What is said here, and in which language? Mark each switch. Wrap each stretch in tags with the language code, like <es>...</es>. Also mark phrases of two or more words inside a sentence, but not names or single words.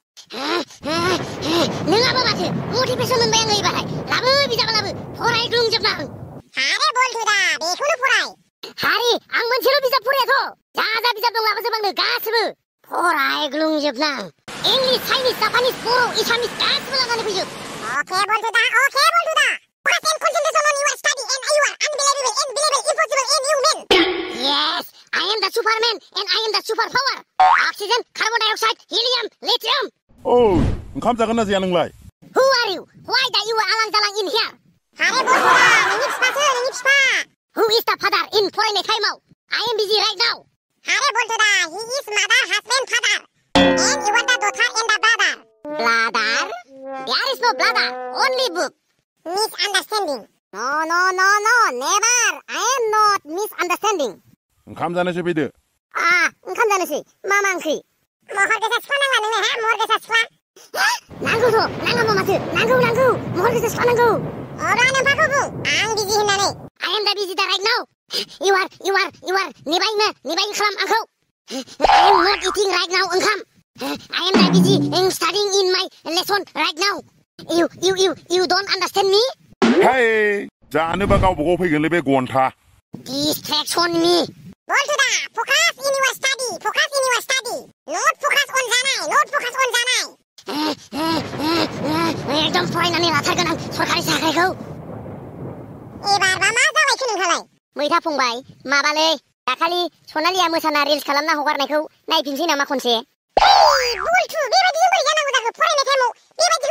<brx>नोंआबो माथो मटिभेसन मोनबाय आङो एबारहाय लाबो बिजाबा लाबो फरायग्लुंजोबना आं हारे बलथु दा बेखौनो फराय हारे आं मोनसेल' बिजाब फरायाथ' जा बिजाब दं लाबोजोब आंनो गासिबो फरायग्लुंजोबना आं इंलिश चाइनिस जापानिस बर' एसामिस गासिबो लानानै फैजोब Okay, बलथु दा</brx> <en>focus and concentration on your study and you are unbelievable impossible and you win yes I am the superman and I am the superpower oxygen carbon dioxide helium lithium</en> <brx>oh ओंखाम जागोन ना जाया नोंलाय</brx> <en>who are you why that you are alang jalang in here</en> <brx>हारे बलथु दा नोंनि फिफासो नोंनि फिफा</brx> <en>who is the father in</en> <brx>फरायनाय टाइमाव</brx> <en>I am busy right now</en> <brx>हारे बलथु दा</brx> <en>he is mother husband father and you are the daughter and the brother brother there is no brother only book misunderstanding no never I am not misunderstanding</en> <brx>ओंखाम जानोसै फैदो ओंखाम जानोसै मा ओंख्रि महर गोसा सिख्ला नांला नोंनो महर गोसा सिख्ला नांगौथ' नाङाबा माथो नांगौ महर गोसा सिख्ला नांगौ अब्ला नोंफाखौ बुं आं बिजि होननानै</brx> <en>I am the busy right now you are</en> <brx>नेबायनो खालाम आंखौ</brx> <en>I am not eating right now</en> <brx>ओंखाम</brx> <en>I am the busy studying in my lesson right now you don't understand me</en> <brx>hey जानोबा गावबा गाव फैगोनलै बे गन्था</brx> <en>distraction me</en> <brx>बलथु दा</brx> <en>focus in your study not focus on</en> <brx>जानाय एकदम फरायनानै लाथारगोन आं सरखारि साख्रिखौ एबारबा मा जाबायखो नोंहालाय मैथा फंबाय माबालै दाखालि सनालिया मोसाना रिल्स खालामना हगारनायखौ नायफिनसै नामा खनसे बलथु बेबायदिजों बोरै जानांगौ जाखो फरायनाय टाइमाव बेबायदिखौ</brx>